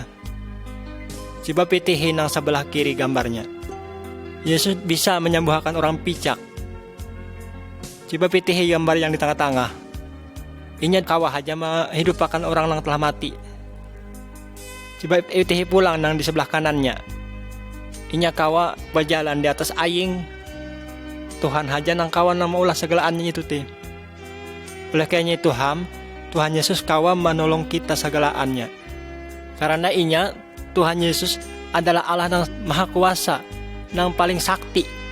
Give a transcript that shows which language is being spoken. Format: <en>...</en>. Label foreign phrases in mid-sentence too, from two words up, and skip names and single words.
<bjn>Coba pitihin nang sebelah kiri gambarnya. Yesus bisa menyembuhkan orang picak. Coba pitihin gambar yang di tengah-tengah. Inya kawah aja menghidupkan orang yang telah mati. Coba pitihin pulang nang di sebelah kanannya. Inya kawah berjalan di atas aing. Tuhan aja nang kawan nang maulah segalaannya itu teh. Oleh kayaknya Tuhan Yesus kawan menolong kita segalaannya.</bjn> <id>Karena inya Tuhan Yesus adalah Allah yang maha kuasa, yang paling sakti.</id>